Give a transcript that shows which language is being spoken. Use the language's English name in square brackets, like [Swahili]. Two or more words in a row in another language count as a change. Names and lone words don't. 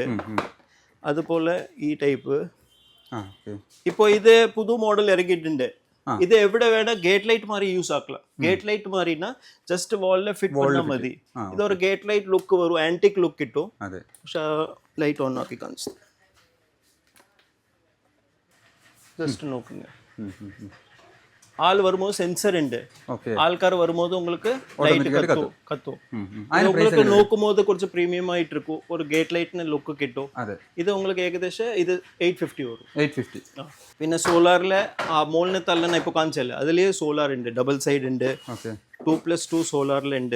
[Malayalam] അതുപോലെ ഈ ടൈപ്പ് ഇപ്പോൾ ഇത് പുതു മോഡൽ ഇറങ്ങിയിട്ടുണ്ട്. ഇത് എവിടെ വേണം [English] gate light [Malayalam] മാറി യൂസ് ആക്കല. [English] gate light [Malayalam] മാറിനാ ജസ്റ്റ് വാളിലെ ഫിറ്റ് பண்ணാ മതി. ഇതൊരു [English] gate light look [Malayalam] വരും, [English] antique look [Malayalam] കിട്ടും. പക്ഷെ [English] light on [Malayalam] ആക്കി കാണിച്ചു ജസ്റ്റ് നോക്കുക. [Tamil] ஆள் வரும்போது சென்சர் ഉണ്ട്. [Malayalam] ആൾക്കാർ വരുമ്പോൾ உங்களுக்கு ലൈറ്റ് കത്തും. உங்களுக்கு നോക്കുമ്പോൾ കുറച്ച് പ്രീമിയം ആയിട്ട് இருக்கும். ഒരു [English] gate light [Malayalam] ലുക്ക് കിട്ടും. ഇത് உங்களுக்கு ഏകദേശം ഇത് 850 വരും. 850. പിന്നെ സോളാറിലെ മോളിന് തള്ളന ഇപ്പോൾ കാണിച്ചല്ലേ, അതിൽ സോളാർ ഉണ്ട്, [English] double side [Malayalam] ഉണ്ട്, 2+2 സോളാറിലുണ്ട്.